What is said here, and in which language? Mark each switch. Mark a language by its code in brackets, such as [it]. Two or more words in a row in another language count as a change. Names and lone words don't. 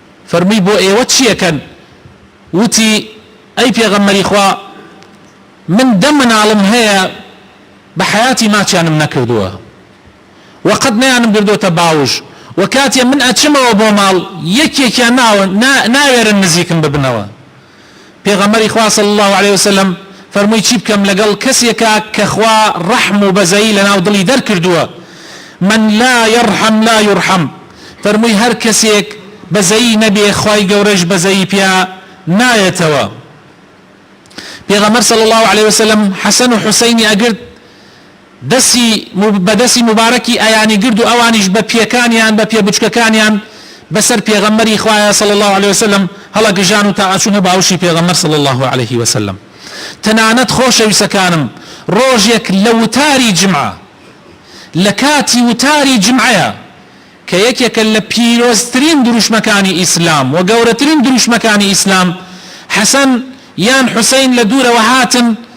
[ckb] فرمي بو ايوه چیەکەن وتی ئەی پێغەمبەری خوا من دەم مناڵم هەیە بە حەیاتی ماچیانم نەکردووە وەقەت نەیانم بردووەتە باوش و کاتێ من ئەچمەوە بۆ ماڵ یەکێکیان ناوێرن نزیکم ببنەوە پێغەمبەری خوا [ar] صلی الله عليه وسلم [ckb] فەرمووی چی بکەم لەگەڵ کەسێکە کە خوا ڕەحم و بەزەیی لەناو دڵی دەرکردووە [ar] من لا يرحم لا يرحم [ckb] فەرمووی هەر کەسێک بەزەیی نەبێ خوای گەورەش بەزەیی پیا نایەتەوە پێغەمبەر [ar] صلی الله عليه وسلم [ckb] حەسەن و حوسەینی ئەگرت بەدەستی مبارەکی ئەیانی گرد و ئەوانیش بە پێکانیان بە پێبچکەکانیان بەسەر پێغەمبەری خوایە [ar] صلی الله عليه وسلم [ckb] هەڵەگژان و تا ئەچوونە باوشی پێغەمبەر [ar] صلی الله عليه وسلم [ckb] تەنانەت خۆشەویستەکانم ڕۆژێک لە وتاری جمعە لە کاتی وتاری جمعەیە کە یەکێکە لە پیرۆزترین دروشمەکانی ئیسلام و گەورەترین دروشمەکانی ئیسلام حەسەن یان حوسەین لە دوورەوە هاتن